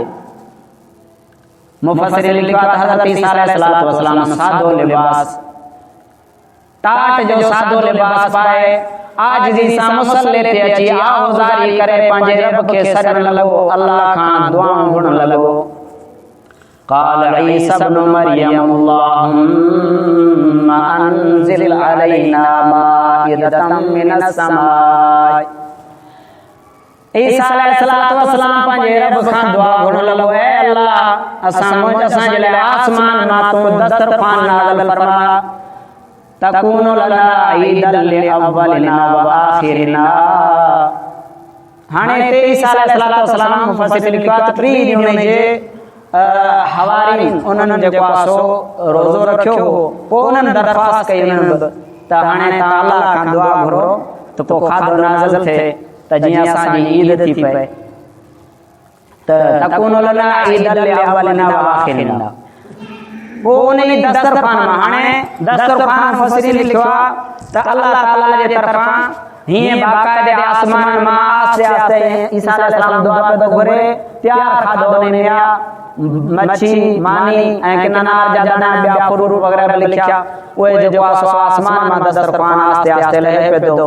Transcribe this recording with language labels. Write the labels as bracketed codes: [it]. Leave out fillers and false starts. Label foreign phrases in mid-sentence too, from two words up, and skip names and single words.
[sd] मुफ़स्सिरीन लिखा त हज़रत ईसा [ar] عليه الصلاة والسلام [sd] सादो लिबास टाट जो सादो लिबास पाए आजिज़ी सां मुसल्ले ते अची आहुज़ारी करे पंहिंजे रब खे सॾण लॻो, अल्लाह खां दुआऊं घुरण लॻो। [ar] قال عيسى ابن مريم اللهم انزل علينا مائدة من السماء [sd] ईसा [ar] عليه الصلاة والسلام [sd] पंहिंजे रब खां दुआ घुरण लॻो, ऐ अल्लाह असांजे लाइ आसमान मां तूं दस्तरख़्वान नाज़िल फरमा [ar] تكون لنا عيدا لأولنا وآخرنا. [sd] हाणे ते ईसा [ar] عليه الصلاة والسلام [sd] मुफ़स्सिरीन लिखा त टी ॾींहं जे हवारीन उन्हनि जेको आसो रोज़ो रखियो हो, पोइ उन्हनि दरख़्वास्त कई उन्हनि त हाणे तव्हां अल्लाह खां दुआ घुरो त पोइ खाधो नाज़िल थिए त जीअं असांजी ईद थी पए त [ar] تكون لنا عيدا لأولنا وآخرنا. [sd] पोइ उन दस्तरख़्वान मां हाणे दस्तरख़्वान मुफ़स्सिरीन लिखियो आहे त अल्लाह ताला जे तरफ़ां हीअं बाक़ाइदे आसमान मां आस्ते आस्ते ईसा अलैहिस्सलाम दुआ पियो थो घुरे, तयारु खाधो उन में आहे मच्छी मानी ऐं किनार जा दाणा ॿिया फ्रूट वग़ैरह लिखिया, उहे जेको आसमान मां दस्तरख़्वान आस्ते आस्ते लहे पियो थो।